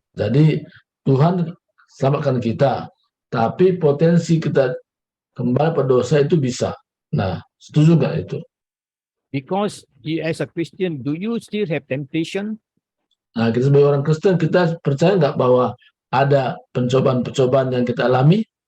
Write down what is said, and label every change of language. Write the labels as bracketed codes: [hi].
[id] Jadi Tuhan selamatkan kita, tapi potensi kita kembali pada dosa itu bisa. Nah, setuju nggak itu? [en] Because as a Christian, do you still have temptation? [id] Nah, kita sebagai orang Kristen, kita percaya nggak bahwa ada pencobaan-pencobaan yang kita alami